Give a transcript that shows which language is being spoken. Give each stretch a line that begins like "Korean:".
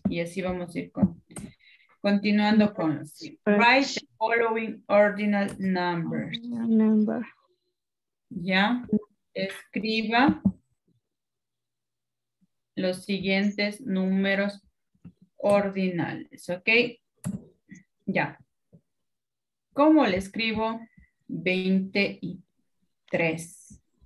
Spanish: Y así vamos a ir continuando con los.
English: Write the following ordinal numbers. number.
Spanish: Ya. Escriba los siguientes números ordinales. ¿Ok? Ya. ¿Cómo le escribo? 23.